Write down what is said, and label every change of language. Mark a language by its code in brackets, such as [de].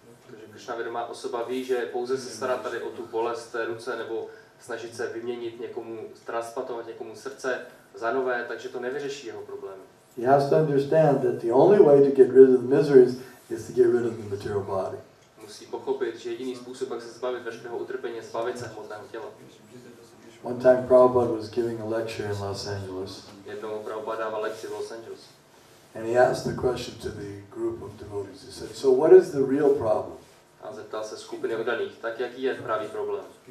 [cs] Takže Kršnavědomá osoba ví, že pouze se starat tady o tu bolest té ruce nebo snažit se vyměnit někomu, transplantovat někomu srdce za nové, takže to nevyřeší jeho problémy. [en] He has to understand that the only way to get rid of the miseries is to get rid of the material body. [cs] Musí pochopit, že jediný způsob, jak se zbavit veškerého utrpení, je zbavit se hmotného těla. [en] One time Prabhupada was giving a lecture in Los Angeles, [cs] Jednou Prabhupada dával lekci v Los Angeles. [en] and he asked the question to the group of devotees. He said, "So what is the real problem?" [cs] A zeptal se skupiny oddaných, tak jaký je pravý problém?